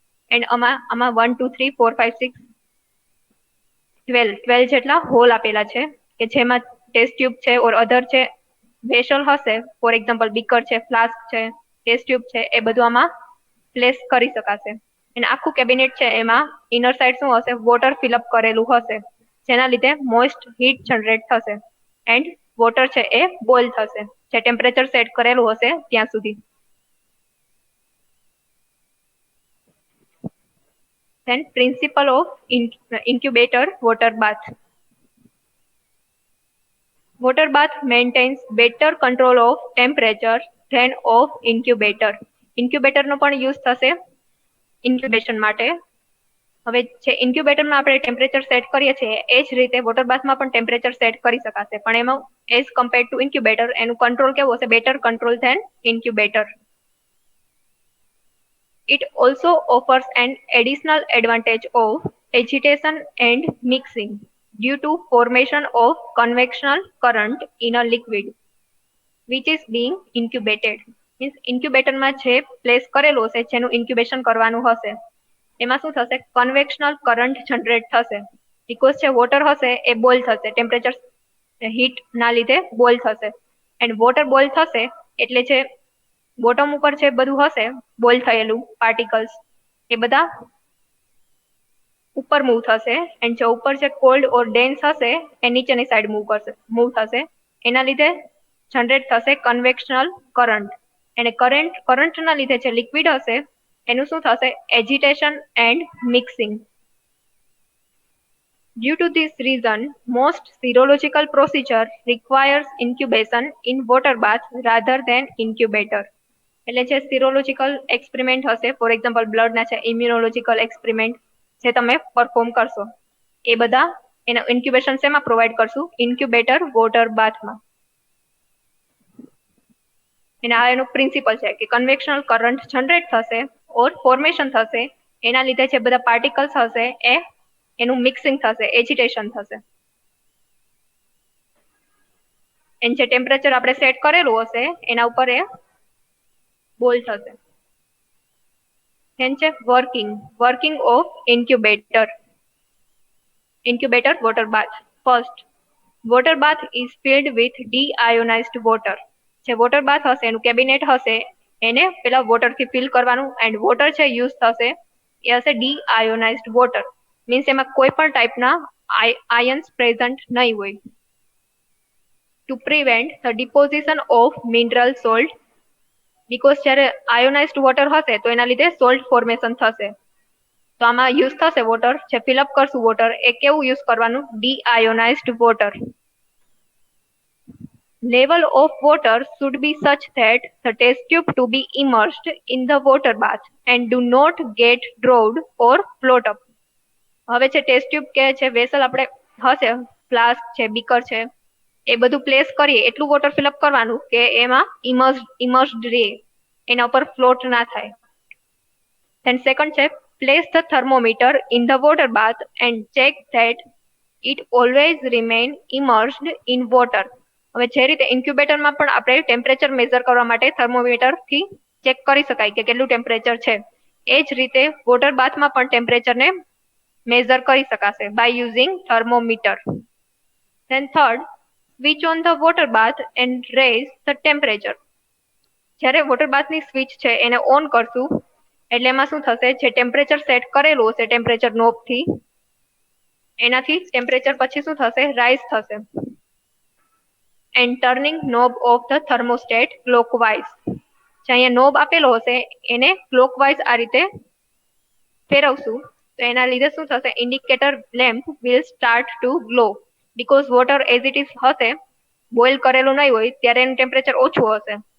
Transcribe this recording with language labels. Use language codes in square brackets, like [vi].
[gu] And આમાં 1, 2, 3, 4, 5, 6, 12 જેટલા hall આપેલા છે કે જેમાં ટેસ્ટ ટ્યુબ છે ઓર અધર છે વેસલ હશે, ફોર એક્ઝામ્પલ બીકર છે, ફ્લાસ્ક છે, ટેસ્ટ ટ્યુબ છે, એ બધું આમાં પ્લેસ કરી શકાશે. અને આખું કેબિનેટ છે એમાં ઇનર સાઇડ શું હશે? વોટર ફિલઅપ કરેલું હશે, જેના લીધે મોઇસ્ટ હીટ જનરેટ થશે એન્ડ વોટર છે એ બોઇલ થશે જે ટેમ્પરેચર સેટ કરેલું હશે ત્યાં સુધી. [en] Then principle of incubator water bath. Water bath maintains better control of temperature than of incubator. [gu] Incubator નો પણ યુઝ થશે ઇન્ક્યુબેશન માટે. હવે જે ઇન્ક્યુબેટરમાં આપણે ટેમ્પરેચર સેટ કરીએ છીએ એ જ રીતે વોટર બાથમાં પણ ટેમ્પરેચર સેટ કરી શકાશે, પણ એમાં [en] as compared to incubator [gu] એનું કંટ્રોલ કેવું હશે? [en] Better control than incubator. It also offers an additional advantage of agitation and mixing due to formation of convectional current in a liquid which is being incubated. [gu] Means ઇન્ક્યુબેટરમાં જે place કરેલું હશે જેનું incubation કરવાનું હશે એમાં શું થશે? કન્વેક્શનલ કરંટ જનરેટ થશે. બીકોઝ જે વોટર હશે એ બોઇલ થશે, ટેમ્પરેચર હીટ ના લીધે બોઇલ થશે. એન્ડ વોટર બોઇલ થશે એટલે જે બોટમ ઉપર જે બધું હશે બોઇલ થયેલું પાર્ટિકલ્સ એ બધા ઉપર મૂવ થશે એન્ડ જે ઉપર જે કોલ્ડ ઓર ડેન્સ હશે એ નીચેની સાઈડ મૂવ થશે. એના લીધે જનરેટ થશે કન્વેક્શનલ કરંટ. અને કરંટના લીધે જે લિક્વિડ હશે એનું શું થશે? [en] Agitation and mixing. Due to this reason, most serological procedure requires incubation in water bath rather than incubator. [gu] એટલે જે સિરોલોજીકલ એક્સપેરિમેન્ટ હશે, ફોર એક્ઝામ્પલ બ્લડના છે, ઇમ્યુનોલોજીકલ એક્સપેરિમેન્ટ જે તમે પરફોર્મ કરશો એ બધા એના ઇન્ક્યુબેશન શેમાં પ્રોવાઈડ કરશું? [en] Incubator water બાથમાં. [gu] અને આ એનો પ્રિન્સિપલ છે કે કન્વેક્શનલ કરંટ જનરેટ થશે ઓર ફોર્મેશન થશે, એના લીધે જે બધા પાર્ટિકલ્સ હશે એ એનું મિક્સિંગ થશે, એજિટેશન થશે. એન્ડ જે ટેમ્પરેચર આપણે સેટ કરેલું હશે એના ઉપર એ બોઇલ થશે. [en] Working of incubator water bath. First, water bath is filled with deionized water. [gu] જે વોટર બાથ હશે એનું કેબિનેટ હશે એને પેલા વોટરથી ફિલ કરવાનું એન્ડ વોટર છે યુઝ થશે એ હશે ડીઆયોનાઇઝ્ડ વોટર. મીન્સ એમાં કોઈ પણ ટાઈપના આયન્સ પ્રેઝન્ટ નહીં હોય. [en] to prevent the deposition of mineral salt, [gu] because જ્યારે આયોનાઇઝ્ડ વોટર હશે તો એના લીધે સોલ્ટ ફોર્મેશન થશે. તો આમાં યુઝ થશે વોટર, જે ફિલઅપ કરશું વોટર એ કેવું યુઝ કરવાનું, ડીઆયોનાઇઝ્ડ water. [en] Level of water should be such that the test tube to be immersed in the water bath and do not get drowned or float up. [gu] હવે છે test tube કે છે vessel આપણે હશે, flask છે, beaker છે, એ બધું place કરીએ એટલું વોટર ફિલઅપ કરવાનું કે એમાં ઇમર્સ્ડ રહે, એના ઉપર ફ્લોટ ના થાય. [en] Then second છે place the thermometer in the water bath and check that it always remain immersed in water. [gu] હવે જે રીતે ઇન્ક્યુબેટરમાં પણ આપણે ટેમ્પરેચર મેઝર કરવા માટે થર્મોમીટર થી ચેક કરી શકાય કે કેટલું ટેમ્પરેચર છે, એ જ રીતે વોટર બાથમાં પણ ટેમ્પરેચરને મેઝર કરી શકાશે [en] By using thermometer. Then third, switch on the water bath and raise the temperature. [gu] જ્યારે વોટર બાથની સ્વિચ છે એને ઓન કરશું એટલે એમાં શું થશે, જે ટેમ્પરેચર સેટ કરેલું હશે ટેમ્પરેચર નોબ થી એનાથી ટેમ્પરેચર પછી શું થશે, રાઇઝ થશે. [en] And turning knob of the thermostat clockwise. [gu] જે અહીંયા નોબ આપેલો હશે એને ક્લોકવાઇઝ આ રીતે ફેરવશું તો એના લીધે શું થશે, [en] indicator lamp will start to glow, [gu] because water as it is હશે, બોઇલ કરેલું નહીં હોય ત્યારે એનું ટેમ્પરેચર ઓછું હશે.